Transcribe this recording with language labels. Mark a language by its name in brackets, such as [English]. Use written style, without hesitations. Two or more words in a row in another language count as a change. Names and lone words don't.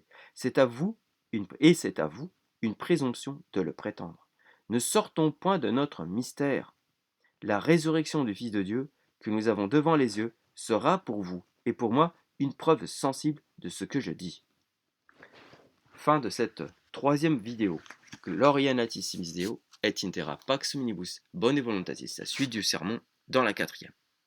[French] C'est à vous, c'est à vous une présomption de le prétendre. Ne sortons point de notre mystère. La résurrection du Fils de Dieu, que nous avons devant les yeux, sera pour vous et pour moi une preuve sensible de ce que je dis. Fin de cette troisième vidéo. [Latin] Glorianatissimis Deo et intera pax omnibus bone voluntatis. [French] La suite du sermon dans la quatrième.